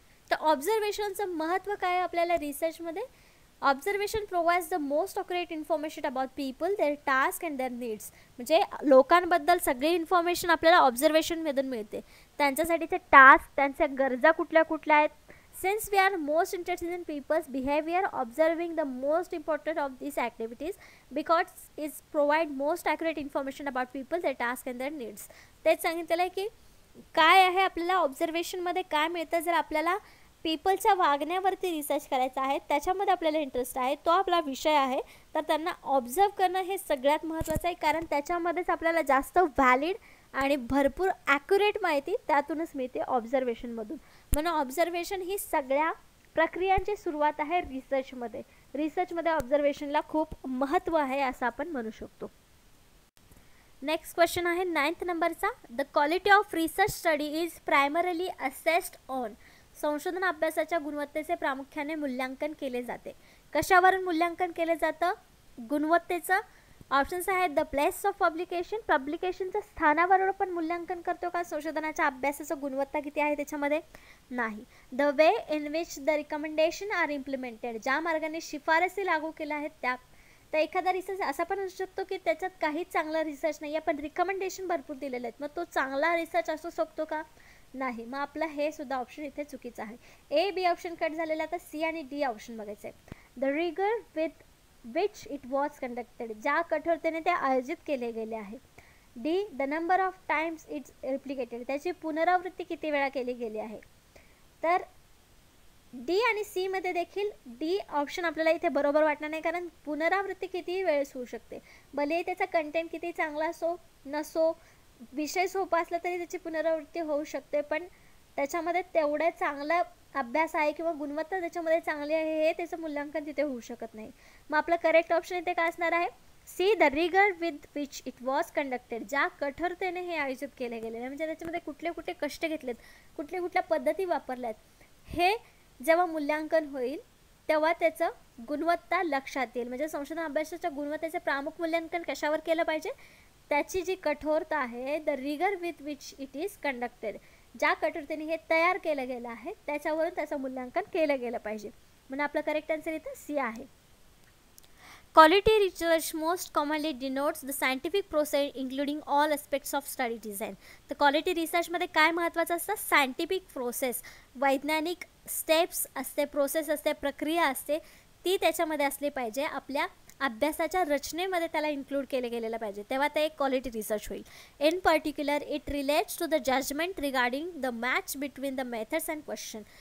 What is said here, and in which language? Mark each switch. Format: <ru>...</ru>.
<mr>तर ऑब्झर्वेशनचं महत्त्व काय आहे आपल्याला रिसर्चमध्ये?</mr> <en>Observation provides the most accurate information about people, their task and their needs.</en> <mr>म्हणजे लोकांबद्दल सगळी इन्फॉर्मेशन आपल्याला ऑब्झर्वेशनमधून मिळते. त्यांच्यासाठीचे टास्क, त्यांच्या गरजा कुठल्या कुठल्या आहेत.</mr> <en>Since we are most interested in people's behavior, observing the most important of these activities because it provide most accurate information about people, their task and their needs.</en> <mr>तेच सांगितलेलं आहे की काय आहे आपल्याला ऑब्झर्वेशनमध्ये काय मिळतं. जर आपल्याला पीपलच्या वागण्यावरती रिसर्च करायचा आहे, त्याच्यामध्ये आपल्याला इंटरेस्ट आहे, तो आपला विषय आहे, तर त्यांना ऑब्झर्व करणं हे सगळ्यात महत्त्वाचं आहे. कारण त्याच्यामध्येच आपल्याला जास्त व्हॅलिड आणि भरपूर ॲक्युरेट माहिती त्यातूनच मिळते ऑब्झर्वेशनमधून. म्हणून ऑब्झर्वेशन ही सगळ्या प्रक्रियांची सुरुवात आहे रिसर्चमध्ये. रिसर्चमध्ये ऑब्झर्वेशनला खूप महत्त्व आहे असं आपण म्हणू शकतो. नेक्स्ट क्वेश्चन आहे 9th नंबरचा.</mr> <en>The quality of research study is primarily assessed on.</en> <mr>संशोधन अभ्यासाच्या गुणवत्तेचे प्रामुख्याने मूल्यांकन केले जाते. कशावरून मूल्यांकन केले जातं गुणवत्तेचं? ऑप्शन्स आहेत</mr> <en>The place of publication.</en> <mr>पब्लिकेशनच्या स्थानावर आपण मूल्यांकन करतो का संशोधनाच्या अभ्यासाचं गुणवत्ता किती आहे त्याच्यामध्ये? नाही.</mr> <en>The way in which the recommendation are implemented.</en> <mr>ज्या मार्गाने शिफारसी लागू केल्या आहेत त्या. तर एखादा रिसर्च असा पण असू शकतो की त्याच्यात काहीच चांगला रिसर्च नाही आहे, पण रिकमेंडेशन भरपूर दिलेले आहेत, मग तो चांगला रिसर्च असू शकतो का? नाही. मग आपलं हे सुद्धा ऑप्शन इथे चुकीचं आहे. ए बी ऑप्शन कट झालेला, तर सी आणि डी ऑप्शन बघायचं आहे.</mr> <en>The rigour with which it was conducted.</en> <mr>ज्या कठोरतेने ते आयोजित केले गेले आहे.</mr> <en>D the number of times it's replicated.</en> <mr>त्याची पुनरावृत्ती किती वेळा केली गेली आहे. तर डी आणि सी मध्ये देखील डी ऑप्शन आपल्याला इथे बरोबर वाटणार नाही, कारण पुनरावृत्ती कितीही वेळेस होऊ शकते. भले त्याचा कंटेंट किती चांगला असो नसो, विषय सोपा असला तरी त्याची पुनरावृत्ती होऊ शकते, पण त्याच्यामध्ये तेवढा चांगला अभ्यास आहे किंवा गुणवत्ता त्याच्यामध्ये चांगली आहे हे त्याचं मूल्यांकन तिथे होऊ शकत नाही. मग आपलं करेक्ट ऑप्शन इथे काय असणार आहे?</mr> <en>C the rigour with which it was conducted.</en> <mr>ज्या कठोरतेने हे आयोजित केले गेले, म्हणजे त्याच्यामध्ये कुठले कुठले कष्ट घेतलेत, कुठल्या कुठल्या पद्धती वापरल्यात, हे जेव्हा मूल्यांकन होईल तेव्हा त्याचं गुणवत्ता लक्षात येईल. म्हणजे संशोधन अभ्यासाच्या गुणवत्तेचे प्रामुख मूल्यांकन कशावर केलं पाहिजे? त्याची जी कठोरता आहे,</mr> <en>The rigour with which it is conducted.</en> <mr>ज्या कठोरतेने हे तयार केलं गेलं आहे त्याच्यावरून त्याचं मूल्यांकन केलं गेलं पाहिजे. म्हणून आपलं करेक्ट आन्सर इथं सी आहे.</mr> <en>Quality research most commonly denotes the scientific process including all aspects of study design.</en> <mr>तर क्वालिटी रिसर्चमध्ये काय महत्त्वाचं असतं? सायंटिफिक प्रोसेस, वैज्ञानिक स्टेप्स असते, प्रोसेस असते, प्रक्रिया असते, ती त्याच्यामध्ये असली पाहिजे. आपल्या अभ्यासाच्या रचनेमध्ये त्याला इन्क्लूड केलं गेलेलं पाहिजे, तेव्हा ते एक क्वालिटी रिसर्च होईल.</mr> <en>In particular it relates to the judgement regarding the match between the methods and question.</en>